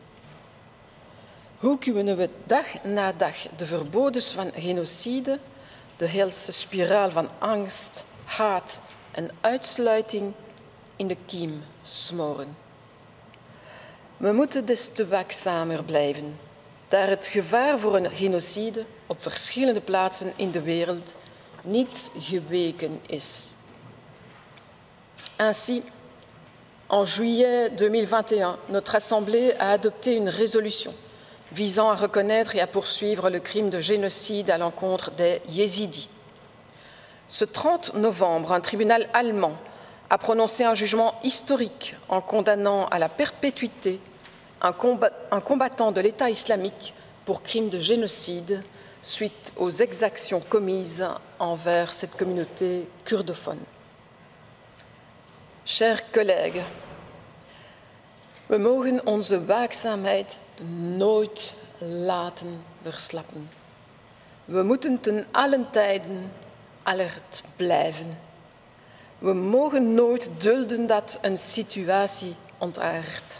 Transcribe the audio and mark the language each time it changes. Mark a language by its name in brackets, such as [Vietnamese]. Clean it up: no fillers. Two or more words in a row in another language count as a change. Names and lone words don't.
[Dutch] Hoe kunnen we dag na dag de verboden van genocide, de helse spiraal van angst, haat en uitsluiting in de kiem smoren? We moeten des te waakzamer blijven, daar het gevaar voor een genocide op verschillende plaatsen in de wereld niet geweken is. [French] Ainsi, en juillet 2021, notre Assemblée a adopté une résolution visant à reconnaître et à poursuivre le crime de génocide à l'encontre des Yézidis. Ce 30 novembre, un tribunal allemand a prononcé un jugement historique en condamnant à la perpétuité un combattant de l'État islamique pour crime de génocide suite aux exactions commises envers cette communauté kurdophone. Chers collègues, [Dutch] we mogen onze waakzaamheid nooit laten verslappen. We moeten ten allen tijden alert blijven. We mogen nooit dulden dat een situatie ontaardt.